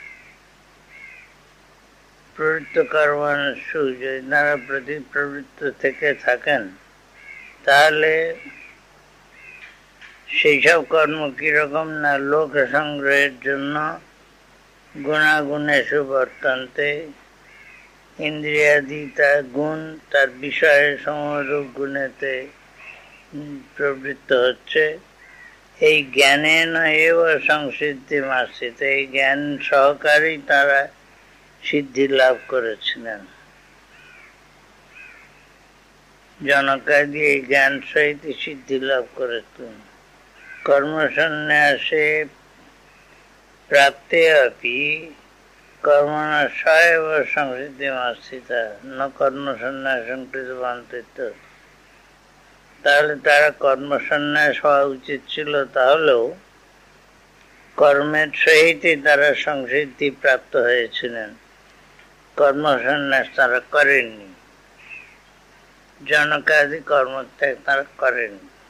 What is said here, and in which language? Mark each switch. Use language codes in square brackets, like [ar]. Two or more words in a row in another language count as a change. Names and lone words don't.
[sa] প্রবৃত্ত কর্মানুষু [bn] যদি তারা প্রবৃত্ত থেকে থাকেন, তাহলে সেই সব কর্ম কিরকম না লোক সংগ্রহের জন্য [sa] গুণাগুণেষু বর্তন্তে [bn] ইন্দ্রিয়াদি তার গুণ তার বিষয়ের সমরূপ গুণেতে প্রবৃত্ত হচ্ছে। এই [sa] জ্ঞানে এব সংসিদ্ধি মাসিত, [bn] এই জ্ঞান সহকারেই তারা সিদ্ধি লাভ করেছিলেন। জনকাদি এই জ্ঞান সহিত সিদ্ধি লাভ করেছিলেন। [sa] কর্মসন্ন্যাসে প্রাপ্তে অপি কর্মণাশয়েব সংসিদ্ধিমাশ্রিতা ন কর্মসন্ন্যাসং কৃতবন্তঃ। [bn] তাহলে তারা কর্মসন্ন্যাস হওয়া উচিত ছিল, তাহলেও কর্মের সহিতই তারা সংসিদ্ধি প্রাপ্ত হয়েছিলেন। কর্মসন্ন্যাস তারা করেননি, জনকাদি কর্মত্যাগ তারা করেননি।